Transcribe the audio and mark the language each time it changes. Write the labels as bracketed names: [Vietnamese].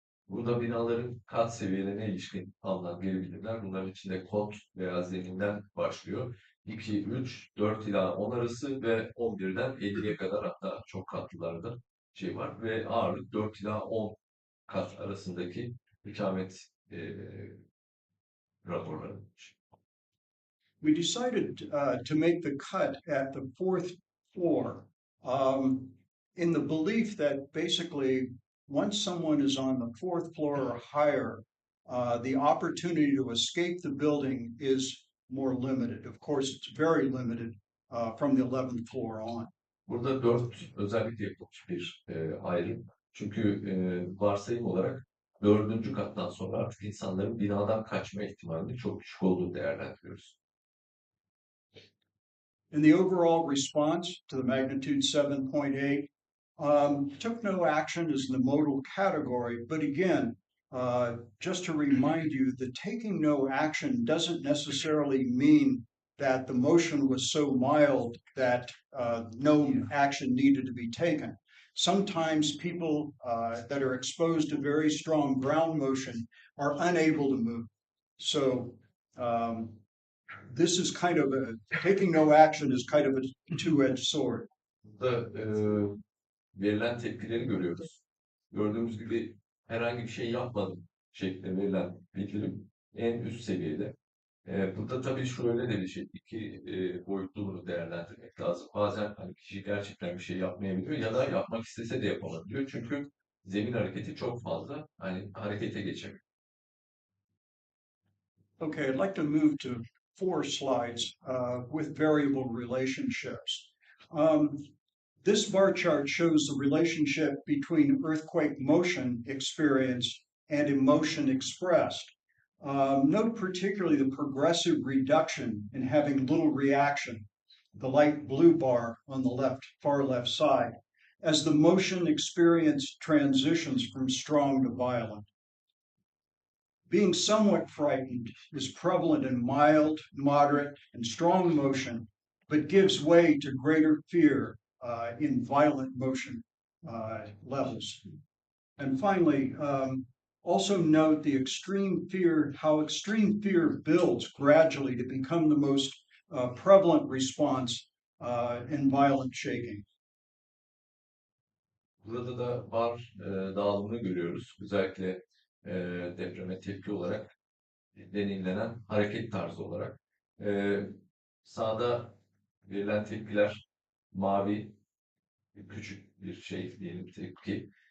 [Turkish] Burada binaların kat seviyelerine ilişkin alınan geri bildirimler bunların içinde kod veya zeminden başlıyor. 2, 3, 4 ila 10 arası ve 11'den 50'ye kadar hatta çok katlılarda şey var ve ağırlık 4 ila 10 kat arasındaki ikamet raporları. [English] We decided to make the cut at the 4th floor in the belief that basically once someone is on the 4th floor or higher, the opportunity to escape the building is more limited. Of course, it's very limited from the 11th floor on. [Turkish] Burada 4 özellikle yapılmış bir ayrım. Çünkü varsayım olarak 4. kattan sonra artık insanların binadan kaçma ihtimalinin çok düşük olduğunu değerlendiriyoruz. [English] And the overall response to the magnitude 7.8 took no action as in the modal category, but again, just to remind you that taking no action doesn't necessarily mean that the motion was so mild that no action needed to be taken. Sometimes people that are exposed to very strong ground motion are unable to move. So this is kind of taking no action is kind of a two-edged sword. [Turkish] Burada verilen tepkileri görüyoruz. Gördüğümüz gibi herhangi bir şey yapmadım şeklinde verilen bildirim en üst seviyede. Burada tabii şöyle de bir şey, iki boyutlu bunu değerlendirmek lazım. Bazen hani kişi gerçekten bir şey yapmayabiliyor ya da yapmak istese de yapamabiliyor. Çünkü zemin hareketi çok fazla, hani harekete geçemiyor. [English] Okay, I'd like to move to 4 slides with variable relationships. This bar chart shows the relationship between earthquake motion experienced and emotion expressed. Note particularly the progressive reduction in having little reaction, the light blue bar on the left, far left side. as the motion experience transitions from strong to violent. Being somewhat frightened is prevalent in mild, moderate, and strong motion, but gives way to greater fear in violent motion levels. And finally, also note the how extreme fear builds gradually to become the most prevalent response in violent shaking. [Turkish] Burada da var dağılımını görüyoruz. Özellikle depreme tepki olarak deneyimlenen hareket tarzı olarak. Sağda verilen tepkiler mavi, küçük bir şey diyelim tepki.